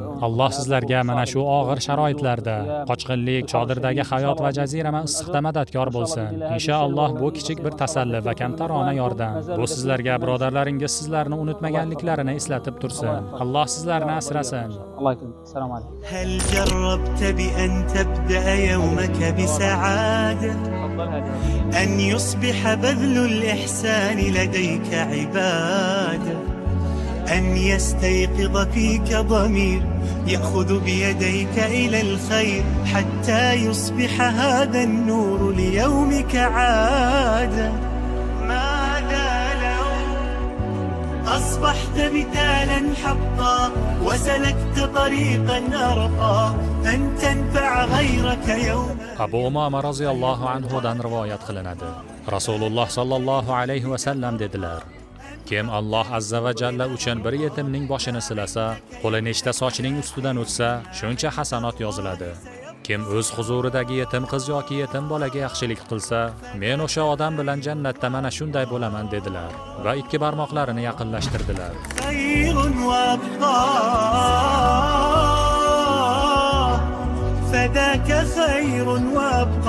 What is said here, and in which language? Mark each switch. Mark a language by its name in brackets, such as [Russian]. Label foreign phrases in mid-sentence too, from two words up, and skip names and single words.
[Uzbek] Alloh sizlarga mana shu og'ir sharoitlarda, qochqinlik, chodirdagi hayot va jazirama issiqda madadkor bo'lsin. Inshaalloh bu kichik bir tasalli va kamtarona yordam. Bu sizlarga birodarlaringiz sizlarni unutmaganliklarini eslatib tursin. Alloh sizlarni asrasin. Assalomu alaykum. [Arabic] هل جربت بأن تبدأ يومك بسعادة أن يصبح بذل الإحسان لديك عبادة أن يستيقظ فيك ضمير يأخذ بيديك إلى الخير حتى يصبح هذا النور ليومك عادة ماذا لو أصبحت مثالا حقا وسلكت طريقا أرقى أن تنفع غيرك يوما. [Uzbek] Abu Umama roziyallohu anhudan rivoyat qilinadi. Rasululloh [Arabic] صلى الله عليه وسلم [Uzbek] dedilar: Kim Alloh [Arabic] عز وجل [Uzbek] uchun bir yetimning boshini silasa, qo'li nechta sochining ustidan o'tsa, shuncha hasanot yoziladi. Kim o'z huzuridagi yetim qiz yoki yetim bolaga yaxshilik qilsa, men o'sha odam bilan jannatda mana shunday bo'laman dedilar va 2 barmoqlarini yaqinlashtirdilar. [Arabic] خير وأبقى فذاك خير وأبقى